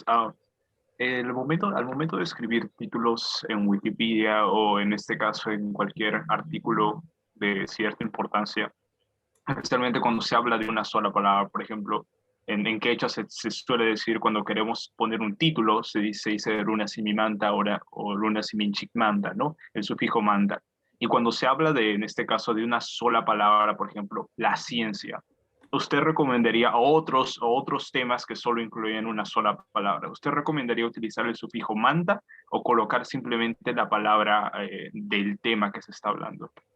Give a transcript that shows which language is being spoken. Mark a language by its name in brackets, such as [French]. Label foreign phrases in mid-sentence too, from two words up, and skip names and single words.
[Spanish] Al momento de escribir títulos en Wikipedia o en este caso en cualquier artículo de cierta importancia, especialmente cuando se habla de una sola palabra, por ejemplo, en quechua se suele decir cuando queremos poner un título, se dice [Quechua] runa simimanta o runa siminchikmanta, [Spanish] ¿no? El sufijo manta. Y cuando se habla en este caso, de una sola palabra, por ejemplo, la ciencia, ¿usted recomendaría otros temas que solo incluyen una sola palabra? ¿Usted recomendaría utilizar el sufijo manta o colocar simplemente la palabra del tema que se está hablando?